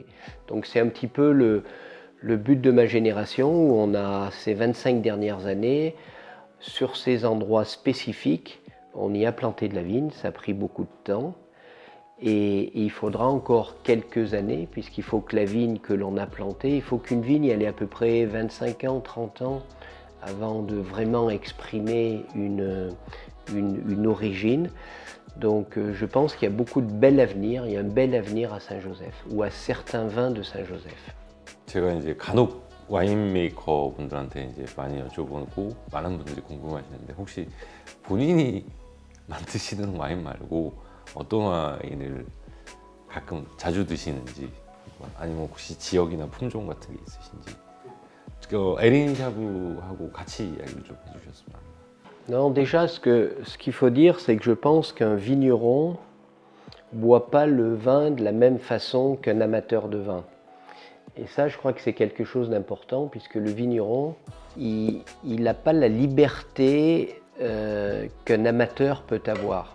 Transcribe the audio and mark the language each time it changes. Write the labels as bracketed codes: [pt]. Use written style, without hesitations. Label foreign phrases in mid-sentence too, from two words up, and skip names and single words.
[fr] Donc c'est un petit peu le but de ma génération, où on a ces 25 dernières années, sur ces endroits spécifiques, on y a planté de la vigne, ça a pris beaucoup de temps, et il faudra encore quelques années, puisqu'il faut que la vigne que l'on a plantée, il faut qu'une vigne elle ait à peu près 25 ans, 30 ans, avant de vraiment exprimer une origine. Donc je pense qu'il y a beaucoup de bel avenir, il y a un bel avenir à Saint-Joseph, ou à certains vins de Saint-Joseph. [ko] 제가 이제 간혹 와인 메이커 분들한테 이제 많이 여쭤보고 많은 분들이 궁금하시는데 혹시 본인이 만드시는 와인 말고 어떤 와인을 가끔 자주 드시는지 아니면 혹시 지역이나 품종 같은 게 있으신지 에린 샤브하고 같이 이야기를 좀 해주셨으면 합니다. [fr] Non, déjà, ce qu'il faut dire, c'est que je pense qu'un vigneron boit pas le vin de la même façon qu'un amateur de vin. Et ça, je crois que c'est quelque chose d'important, puisque le vigneron, il n'a pas la liberté qu'un amateur peut avoir.